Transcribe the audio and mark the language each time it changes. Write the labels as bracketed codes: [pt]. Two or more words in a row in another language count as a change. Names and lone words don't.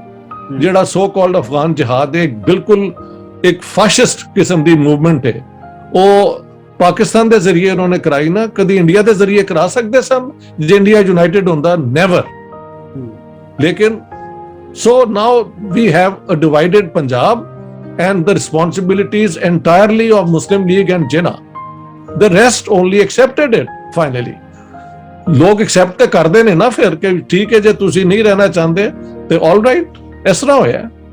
[pa] ਜਿਹੜਾ [en] so called Afghan jihad [pa] ਹੈ, ਬਿਲਕੁਲ ਇੱਕ ਫਾਸ਼ਿਸਟ ਕਿਸਮ ਦੀ ਮੂਵਮੈਂਟ ਹੈ, ਉਹ ਪਾਕਿਸਤਾਨ ਦੇ ਜ਼ਰੀਏ ਉਹਨਾਂ ਨੇ ਕਰਾਈ ਨਾ। ਕਦੀ ਇੰਡੀਆ ਦੇ ਜ਼ਰੀਏ ਕਰਾ ਸਕਦੇ ਸਨ ਜੇ ਇੰਡੀਆ ਯੂਨਾਈਟਿਡ ਹੁੰਦਾ, ਨੈਵਰ। [en] ਲੇਕਿਨ so now we have a divided Punjab and the responsibilities entirely of Muslim League and Jinnah. The rest only accepted it finally. [pa] ਲੋਕ accept ਕਰਦੇ ਨੇ ਨਾ ਫਿਰ ਕਿ ਠੀਕ ਹੈ ਜੇ ਤੁਸੀਂ ਨਹੀਂ ਰਹਿਣਾ ਚਾਹੁੰਦੇ ਤੇ [en] all right, [pa] ਇਸ ਤਰ੍ਹਾਂ ਹੋਇਆ।